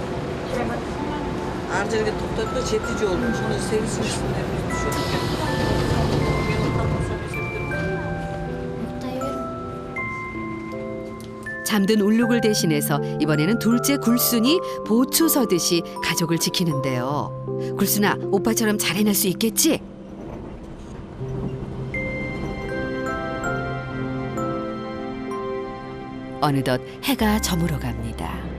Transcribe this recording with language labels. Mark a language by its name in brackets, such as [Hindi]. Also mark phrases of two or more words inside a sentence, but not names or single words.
[Kazakh] Ар жерге тоқтайды ғой, жеті жолдың. Соны сегізіншісінде біз түсірдік. [Korean] 잠든 울룩을 대신해서 이번에는 둘째 굴순이 보초 서듯이 가족을 지키는데요. 굴순아, 오빠처럼 잘 해낼 수 있겠지? 어느덧 해가 저물어 갑니다.